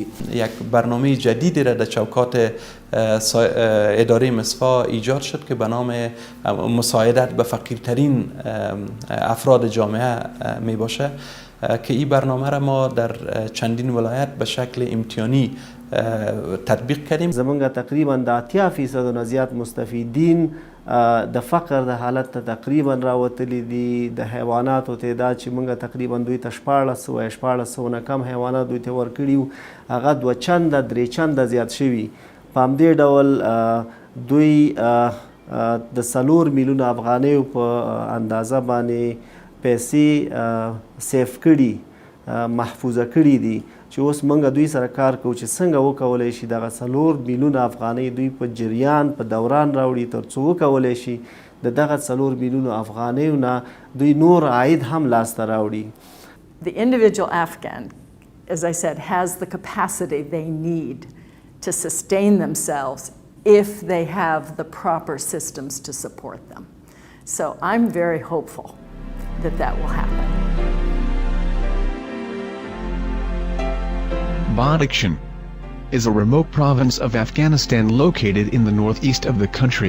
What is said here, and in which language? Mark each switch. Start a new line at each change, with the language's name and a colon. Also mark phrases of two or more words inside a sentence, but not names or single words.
Persian: یک برنامه جدیدی را در چوکات اداره مصفا ایجاد شد که به نام مساعدت به فقیرترین افراد جامعه می باشه که این برنامه را ما در چندین ولایت به شکل امتحانی تطبیق کردیم.
Pashto: زمونږ تقریبا د 80% نه زیات مستفیدین د فقر د حالت ته تقریبا راوتلي دي. د حیواناتو تعداد چې موږ تقریبا دوی ته 1400 نه کم حیوانات دوی ته ورکړي وو، هغه 2 چنده 3 چنده زیات شوي. په همدې ډول دوی د 4 میلیونه افغانیو په اندازه باندې پیسې سیف کړي، محفوظه کړي دي چې اوس موږ دوی سره کار کوو چې څنګه وکولی شي دغه 4 میلیونه افغانۍ دوی په جریان په دوران راوړي تر څو وکولی شي د دغه 4 میلیونه افغانیو نه دوی نور عاید هم لاسته راوړي.
English: The individual Afghan, as I said, has the capacity they need to sustain themselves if they have the proper systems to support them. So I'm very hopeful that that will happen. Badakhshan is a remote province of Afghanistan located in the northeast of the country.